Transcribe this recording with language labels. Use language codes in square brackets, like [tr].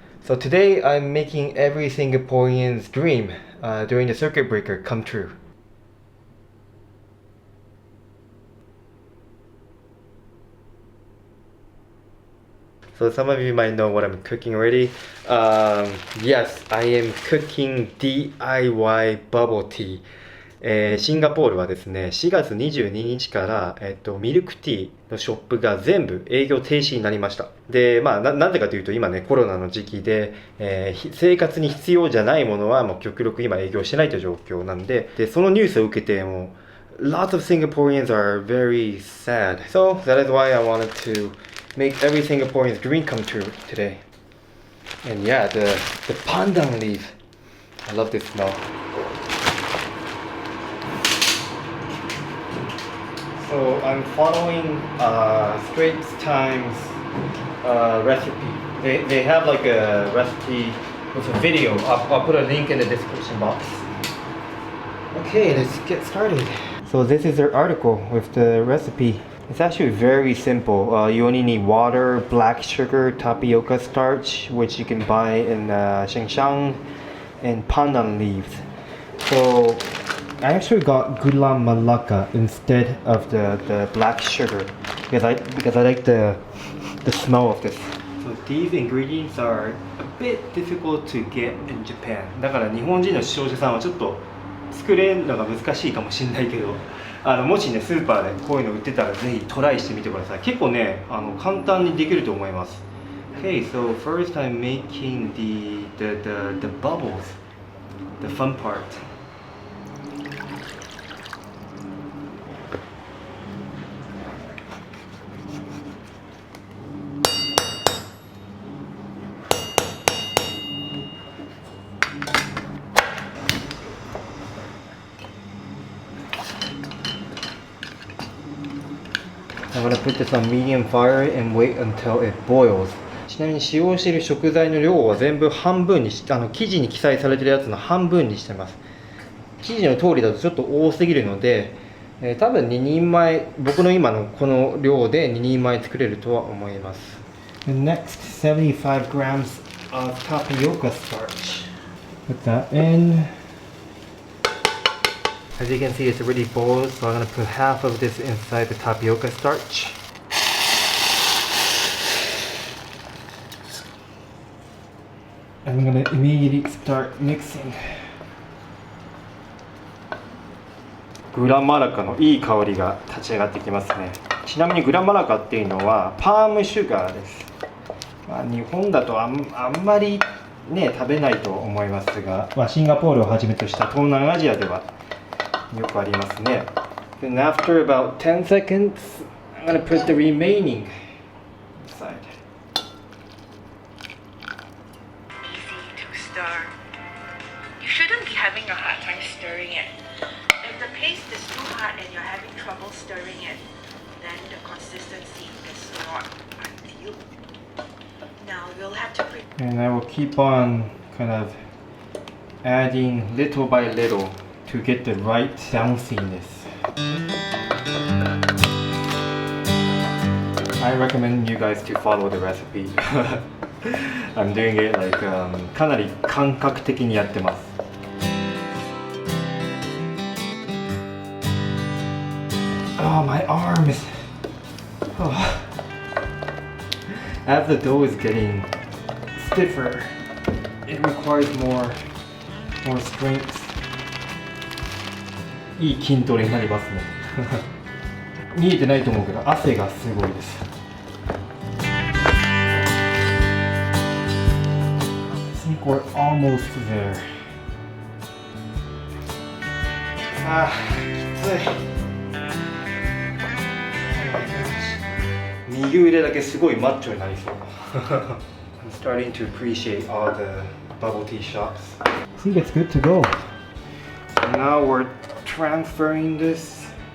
[en] So today I'm making every Singaporean's dream during the circuit breaker come true. So some of you might know what I'm cooking already. Yes, I am cooking DIY bubble tea. [ja] シンガポールはですね、4月22日から、ミルクティーのショップが全部営業停止になりました。で、なんでかというと今ね、コロナの時期で、生活に必要じゃないものはもう極力今営業してないという状況なんで、そのニュースを受けてもう、 [en] lots of Singaporeans are very sad. So that is why I wanted to make every Singaporean's dream come true today. And yeah, the pandan leaf. I love this smell. So I'm following Straits Times recipe. They have like a recipe with a video. I'll put a link in the description box. Okay, let's get started. So this is their article with the recipe. It's actually very simple. You only need water, black sugar, tapioca starch, which you can buy in Shengshang, and pandan leaves. So I actually got gula melaka instead of the black sugar because I like the smell of this. So these ingredients are a bit difficult to get in Japan. [ja] だから日本人の消費者さんはちょっと作れるのが難しいかもしれないけど、もしねスーパーでこういうの売ってたらぜひトライしてみてください。結構ね簡単にできると思います。 [en] Okay, so first I'm making the bubbles, the fun part. I'm gonna put this on medium fire and wait until it boils. [ja] ちなみに使用している食材の量は全部半分にし記事に記載されているやつの半分にしてます。記事の通りだとちょっと多すぎるので、多分2人前、僕の今のこの量で2人前作れるとは思います。 [en] The next 75 grams of tapioca starch. Put that in. As you can see, it's already boiled, so I'm going to put half of this inside the tapioca starch. I'm going to immediately start mixing. [ja] グラマラカのいい香りが立ち上がってきますね。ちなみにグラマラカっていうのはパームシュガーです。日本だとあんまりね食べないと思いますが、シンガポールをはじめとした東南アジアではよくありますね。 [en] Then after about 10 seconds, I'm going to put the remaining inside. Easy to stir. You shouldn't be having a hard time stirring it. If the paste is too hard and you're having trouble stirring it, then the consistency is not ideal. Now you'll have to And I will keep on kind of adding little by little to get the right bounciness. I recommend you guys to follow the recipe. I'm doing it like [ja] かなり感覚的にやってます。 [en] Oh, my arm is... Oh. As the dough is getting stiffer, it requires more strength. [ja] いい筋トレになりますね。見えてないと思うけど汗がすごいです。 [en] I think we're almost there. [ja] きつい。右腕だけすごいマッチョになりそう。 [en] I'm starting to appreciate all the bubble tea shops. I think it's good to go. Now we're transferring this.